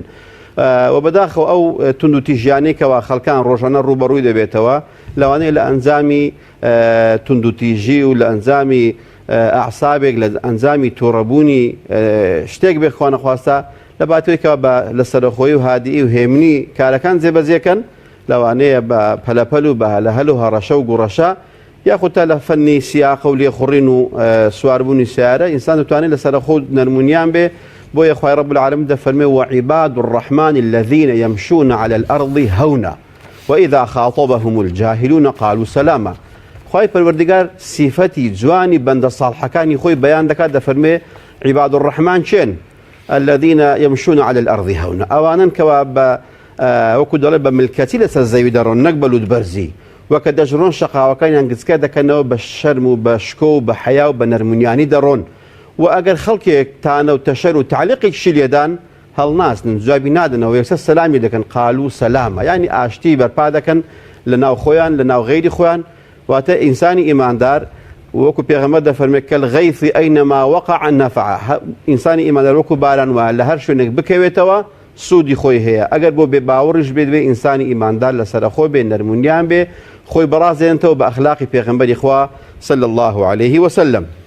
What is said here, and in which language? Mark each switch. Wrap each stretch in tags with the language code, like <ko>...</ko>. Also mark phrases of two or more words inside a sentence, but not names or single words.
<ckb>و بەداخەوە ئەو تونند و تیژیانێکەوە خەڵکان ڕۆژانە ڕوبەڕووی دەبێتەوە لەوانەیە لە ئەنجامی توندوتیژی و لە ئەنجامی ئەعسابێک لە ئەنجامی تووڕەبوونی شتێک بێ خوا نەخواستە لە باتوێکەوە لە سەرخۆی و هادیئی و هێمنی کارەکان جێبەجێکەن لەوانەیە بە پەلەپەل و بە لە هەل و هەڕەشە و گوڕەشە یاخود تا لە فەنی سیاقە و لێخوڕین و سواربوونی سیارە ئینسان دەتوانێت لە سەرخۆ نەرمونیان بێ بۆیە خوای</ckb> <ar>رب العالمین</ar> <ckb>دەفەرمێ</ckb> <ar>وعباد الرحمن الذين يمشون على الأرض هونا وإذا خاطبهم الجاهلون قالوا سلاما</ar> <ckb>خوای پەروەردگار سیفەتی جوانی بەندە ساڵحەکانی خۆی بەیان دەکات دەفەرمێ</ckb> <ar>عباد الرحمن</ar> <ckb>چێن</ckb> <ar>الذين يمشون على الأرض هونا</ar> <ckb>ئەوانن کەوا بە وەکو دەڵێ بە ملکەتی لەسەر زەوی دەڕۆن نەک بە لووتبەرزی وەکە دەژڕۆن شەقاوەکانیان گچکە دەکەنەوە بە شەرم و بە شکۆ و بە حەیا و بە نەرمونیانی دەڕۆن و ئەگەر خەڵکێک تانە و تەشەر و تعلیقێکشی لێدان هەڵناسن جوابی نادنەوە یەکسەر سەلامی دەکەن</ckb> <ar>قالوا سەلامە</ar> <ckb>یعنی ئاشتی بەرپا دەکەن لە ناو خۆیان لە ناو غەیری خۆیان واتە ئینسانی ئیماندار وەکو پێغەمبەر دەفەرمێ</ckb> <ar>کەلغەیث ئەینەما وەقع نەفع</ar> <ckb>ئینسانی ئیماندار وەکو باران وایە لە هەر شوێنێک بکەوێتەوە سوودی خۆی هەیە ئەگەر بۆ بێ باوەڕش بێت بێ ئینسانی ئیماندار لەسەرخۆ بێ نەرمونیان بێ خۆی بەڕازێنێتەوە بە ئەخلاقی پێغەمبەری خوا</ckb> <ar>صلی الله عليه وسلم.</ar>